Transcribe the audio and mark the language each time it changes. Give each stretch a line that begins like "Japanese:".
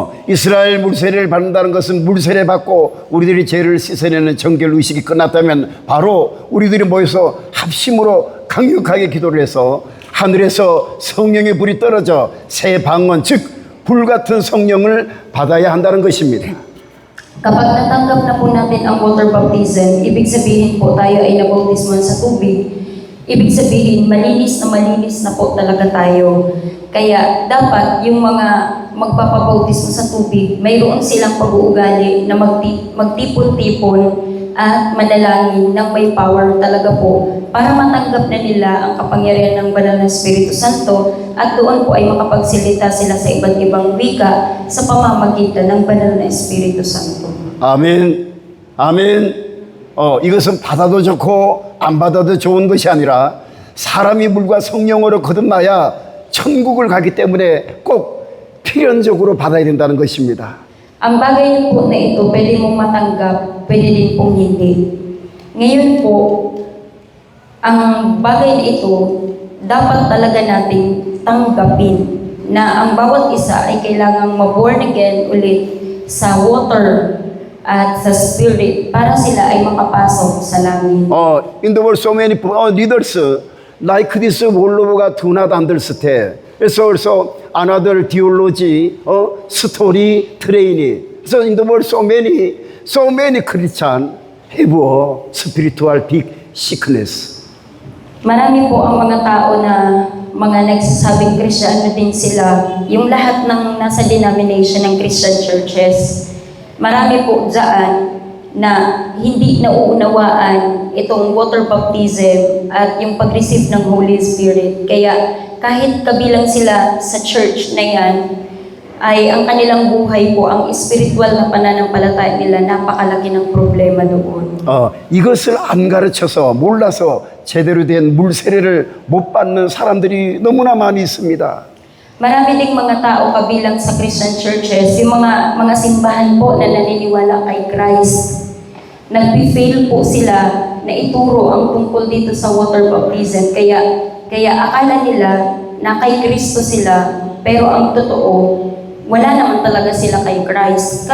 Korean: 이스라엘 물세례를 받는다는 것은 물세례 받고 우리들이 죄를 씻어내는 정결 의식이 끝났다면 바로 우리들이 모여서 합심으로 강력하게 기도를 해서 하늘에서 성령의 불이 떨어져 새 방언, 즉 불같은 성령을 받아야 한다는 것입니다.
Filipino: Kapag natanggap na po natin ang water baptism, ibig sabihin po tayo ay nabautismo sa tubig. Ibig sabihin, malinis na po talaga tayo. Kaya dapat yung mga magpapabautismo sa tubig, mayroon silang pag-uugali na magtipon-tipon at manalangin ng may power talaga po para matanggap na nila ang kapangyarihan ng Banal na Espiritu Santo at doon po ay makapagsilita sila sa iba't ibang wika sa pamamagitan ng Banal na Espiritu Santo.
Korean: 아멘. 아멘. 이것은 받아도 좋고 안 받아도 좋은 것이 아니라 사람이 물과 성령으로 거듭나야 천국을 가기 때문에 꼭 필연적으로 받아야 된다는 것입니다.
Filipino: Ang bagay po na ito, pwede mong matanggap, pwede din pong hindi. Ngayon po, ang bagay na ito, dapat talaga nating tanggapin na ang bawat isa ay kailangang ma-born again ulit sa water at sa spirit para sila ay makapasok sa langit.
English: In the world so many leaders like this 원로가 do not understand. So another theology, story training. So in the world so many Christians have a spiritual big sickness.
Filipino: Marami po ang mga tao na mga nagsasabing Kristiyano din sila, yung lahat ng nasa denomination ng Christian churches. Marami po dyan na hindi nauunawaan itong water baptism at yung pag-receive ng Holy Spirit. Kaya kahit kabilang sila sa church na yan, ay ang kanilang buhay po, ang spiritual na pananampalataya nila, napakalaki ng problema doon.
Korean: 이것을 안 가르쳐서 몰라서 제대로 된 물 세례를 못 받는 사람들이 너무나 많이 있습니다.
Filipino: Marami ding mga tao kabilang sa Christian churches, yung mga simbahan po na naniniwala kay Christ. Nag-fail po sila na ituro ang tungkol dito sa water baptism. Kaya akala nila na kay Kristo sila, pero ang totoo, wala naman talaga sila kay Christ.